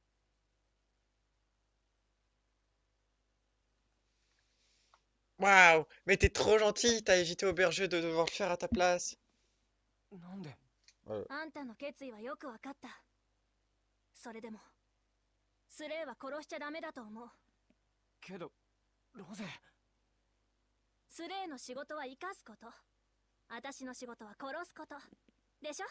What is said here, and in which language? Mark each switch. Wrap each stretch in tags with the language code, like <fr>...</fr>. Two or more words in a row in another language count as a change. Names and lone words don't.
<fr>Waouh, mais t'es trop gentil, t'as évité au berger de devoir le faire à ta place.</fr> <ja>なんで？あんたの決意はよくわかった。それでもスレイは殺しちゃダメだと思う。けどロゼ。スレイの仕事は生かすこと、私の仕事は殺すことでしょ。</ja>